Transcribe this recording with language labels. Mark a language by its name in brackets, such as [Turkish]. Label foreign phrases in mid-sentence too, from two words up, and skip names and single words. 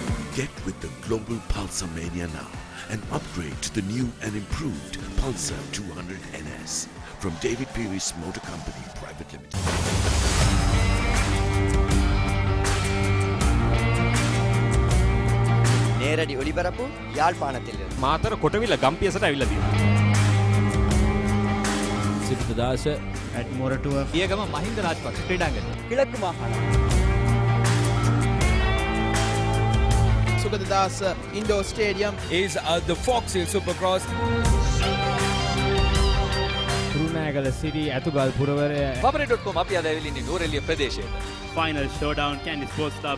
[English] Get with the global Pulsar mania now and upgrade to the new and improved Pulsar 200 NS from David Peary's Motor Company Private Limited. [Tamil] நேரடி ஒளிபரப்பு யாழ்ப்பாணத்திலிருந்து. [Sinhala] මාතර කොටවිල ගම්පියසට ඇවිල්ලා තියෙනවා. සිද්ධදාස at මොරටුව පියගම මහින්ද රාජපක්ෂ ක්‍රීඩාංගණය. [Tamil] கிழக்கு மாகாணம். [Sinhala] සුගතදාස ඉන්ඩෝර් ස්ටේඩියම් [English] is the Fox Hill Supercross. [Sinhala] කුරුණෑගල සිරි ඇතුගල් පුරවරය papare.com අපි අද ඇවිල්ලා ඉන්නේ නෝරෙලිය ප්‍රදේශයේ. [English] Final showdown Candy Sports Club.